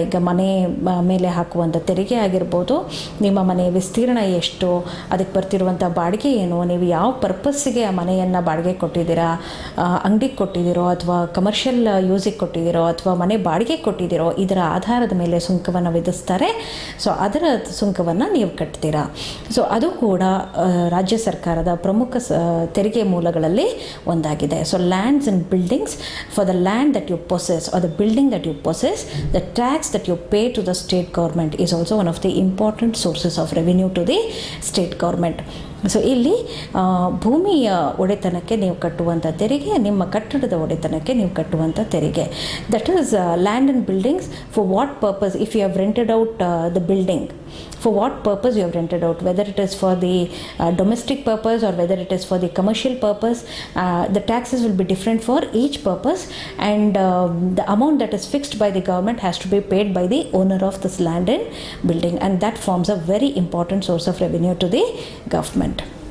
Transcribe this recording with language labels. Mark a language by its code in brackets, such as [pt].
[kn] ಈಗ ಮನೆ ಮೇಲೆ ಹಾಕುವಂಥ ತೆರಿಗೆ ಆಗಿರ್ಬೋದು, ನಿಮ್ಮ ಮನೆ ವಿಸ್ತೀರ್ಣ ಎಷ್ಟು, ಅದಕ್ಕೆ ಬರ್ತಿರುವಂಥ ಬಾಡಿಗೆ ಏನು, ನೀವು ಯಾವ ಪರ್ಪಸ್ಸಿಗೆ ಆ ಮನೆಯನ್ನು ಬಾಡಿಗೆ ಕೊಟ್ಟಿದ್ದೀರಾ, ಅಂಗಡಿಗೆ ಕೊಟ್ಟಿದ್ದೀರೋ ಅಥವಾ ಕಮರ್ಷಿಯಲ್ ಯೂಸಿಗೆ ಕೊಟ್ಟಿದ್ದೀರೋ ಅಥವಾ ಮನೆ ಬಾಡಿಗೆ ಕೊಟ್ಟಿದ್ದೀರೋ, ಇದರ ಆಧಾರದ ಮೇಲೆ ಸುಂಕವನ್ನು ವಿಧಿಸ್ತಾರೆ. ಸೊ ಅದರ ಸುಂಕವನ್ನು ನೀವು ಕಟ್ತೀರಾ. ಸೊ ಅದು ಕೂಡ ರಾಜ್ಯ ಸರ್ಕಾರದ ಪ್ರಮುಖ ತೆರಿಗೆ ಮೂಲಗಳಲ್ಲಿ ಒಂದಾಗಿದೆ. [en] So lands and buildings, for the land that you possess or the building that you possess, the tax that you pay to the state government is also one of the important sources of revenue to the state government. [kn] So ಇಲ್ಲಿ ಭೂಮಿಯ ಒಡೆತನಕ್ಕೆ ನೀವು ಕಟ್ಟುವಂಥ ತೆರಿಗೆ, [en] ನಿಮ್ಮ ಕಟ್ಟಡದ ಒಡೆತನಕ್ಕೆ ನೀವು ಕಟ್ಟುವಂಥ ತೆರಿಗೆ, that is land and buildings. For what purpose? If you have rented out the building for what purpose you have rented out, whether it is for the domestic purpose or whether it is for the commercial purpose. The taxes will be different for each purpose, and the amount that is fixed by the government has to be paid by the owner of this land and building, and that forms a very important source of revenue to the government.